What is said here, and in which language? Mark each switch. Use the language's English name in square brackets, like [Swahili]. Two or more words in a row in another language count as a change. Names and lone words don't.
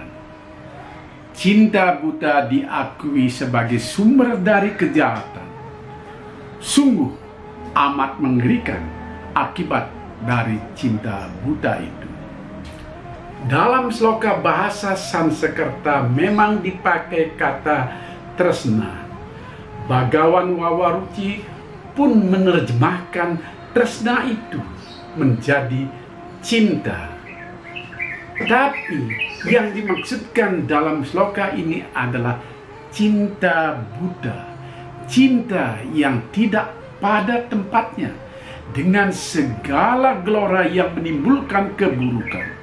[Indonesian] Cinta buta diakui sebagai sumber dari kejahatan. Sungguh amat mengerikan akibat dari cinta buta itu. Dalam sloka bahasa Sanskerta memang dipakai kata tresna. Bagawan Wawaruti pun menerjemahkan tresna itu menjadi cinta. Tapi yang dimaksudkan dalam sloka ini adalah cinta buta, cinta yang tidak pada tempatnya, dengan segala gelora yang menimbulkan keburukan.